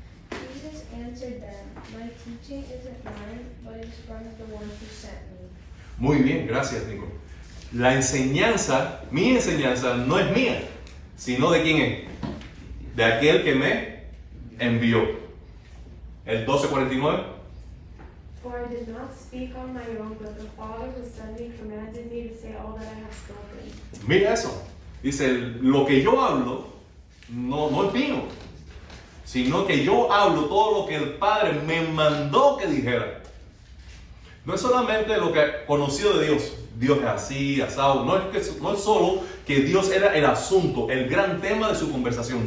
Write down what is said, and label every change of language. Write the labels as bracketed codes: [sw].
[en] Jesus answered them, my teaching isn't mine, but it is from the one who sent me. [es] Muy bien, gracias, Nico. La enseñanza, mi enseñanza no es mía, sino de quién es, de aquel que me envió. El 12:49. [en] For I did not speak on my own, but the Father who sent me commanded me to say all that I have spoken. [es] Mira eso. Dice, lo que yo hablo no es mío, sino que yo hablo todo lo que el Padre me mandó que dijera. No es solamente lo que conoció de Dios. Dios es así, asado. No es solo que Dios era el asunto, el gran tema de su conversación.